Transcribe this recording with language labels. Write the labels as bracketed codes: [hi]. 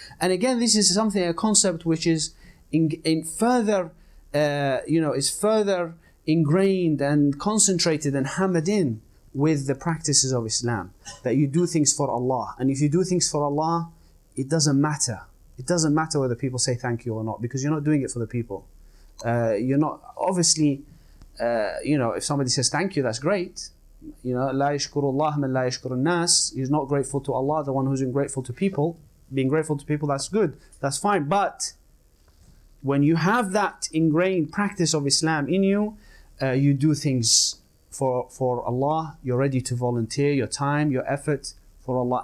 [en] And again, this is a concept which is is further ingrained and concentrated and hammered in with the practices of Islam, that you do things for Allah. And if you do things for Allah, it doesn't matter. It doesn't matter whether people say thank you or not, because you're not doing it for the people. You're not, obviously, if somebody says thank you, that's great. [ar] لا يشكر الله من لا يشكر الناس. [en] He's not grateful to Allah, the one who's ungrateful to people. Being grateful to people, that's good, that's fine. But when you have that ingrained practice of Islam in you, you do things for Allah. You're ready to volunteer your time, your effort for Allah.